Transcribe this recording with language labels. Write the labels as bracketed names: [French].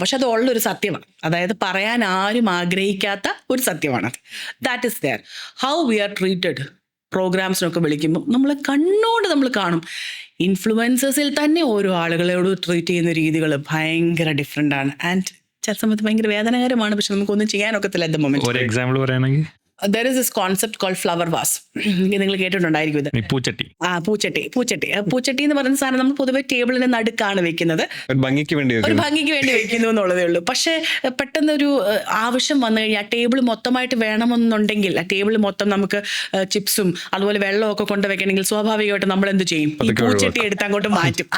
[Malayalam] പക്ഷെ അത് ഉള്ളൊരു സത്യമാണ്, അതായത് പറയാൻ ആരും ആഗ്രഹിക്കാത്ത ഒരു സത്യമാണ്. [English] That is there. How we are treated [Malayalam] പ്രോഗ്രാംസിനൊക്കെ വിളിക്കുമ്പോൾ നമ്മൾ കണ്ണോട് നമ്മൾ കാണും. ഇൻഫ്ലുവൻസേഴ്സിൽ തന്നെ ഓരോ ആളുകളോട് ട്രീറ്റ് ചെയ്യുന്ന രീതികൾ ഭയങ്കര ഡിഫറെൻ്റ് ആണ്. ആൻഡ് ചില സമയത്ത് ഭയങ്കര വേദനകരമാണ്. പക്ഷെ നമുക്കൊന്നും ചെയ്യാനൊക്കത്തില്ല [English] At the moment. [Malayalam] ഒരു എക്സാമ്പിൾ പറയുകയാണെങ്കിൽ [English] there is this concept called flower vase. [Malayalam] നിങ്ങൾ കേട്ടിട്ടുണ്ടായിരിക്കും ഇത്. പൂച്ചട്ടി പൂച്ചട്ടി എന്ന് പറയുന്ന സാധനം നമ്മൾ പൊതുവെ ടേബിളിന്റെ നടുക്കാണ് വെക്കുന്നത്, ഒരു ഭംഗിക്ക് വേണ്ടി വെക്കുന്നു എന്നുള്ളതേ ഉള്ളൂ. പക്ഷെ പെട്ടെന്ന് ഒരു ആവശ്യം വന്നു കഴിഞ്ഞാൽ ടേബിൾ മൊത്തമായിട്ട് വേണമെന്നുണ്ടെങ്കിൽ, ആ ടേബിൾ മൊത്തം നമുക്ക് ചിപ്സും അതുപോലെ വെള്ളമൊക്കെ കൊണ്ടുവെക്കണമെങ്കിൽ സ്വാഭാവികമായിട്ട് നമ്മൾ എന്ത് ചെയ്യും, ഈ പൂച്ചട്ടി എടുത്ത് അങ്ങോട്ട് മാറ്റും.